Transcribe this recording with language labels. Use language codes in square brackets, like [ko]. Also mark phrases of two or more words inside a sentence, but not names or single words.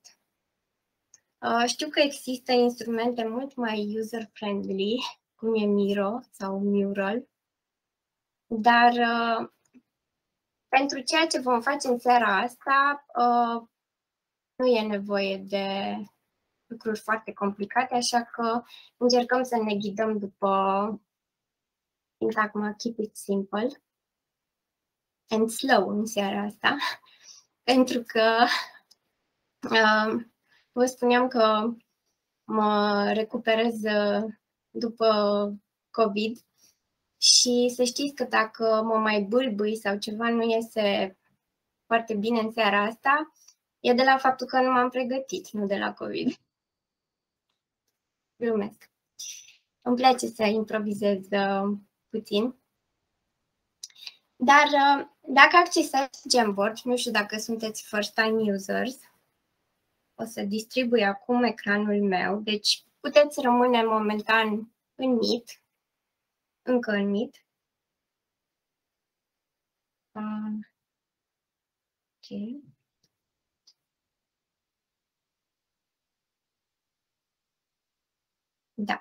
[ro] Știu că există instrumente mult mai user-friendly, cum e Miro sau Mural, dar pentru ceea ce vom face în seara asta, nu e nevoie de lucruri foarte complicate, așa că încercăm să ne ghidăm după sintagma [en] Keep it simple and slow [ro] în seara asta, pentru că vă spuneam că mă recuperez după COVID și să știți că dacă mă mai bâlbâi sau ceva nu iese foarte bine în seara asta, e de la faptul că nu m-am pregătit, nu de la COVID. Glumesc. Îmi place să improvizez puțin. Dar dacă accesați Jamboard, nu știu dacă sunteți [en] first-time users, [ro] o să distribui acum ecranul meu, deci puteți rămâne momentan în Meet, încă în Meet. Ok. Da.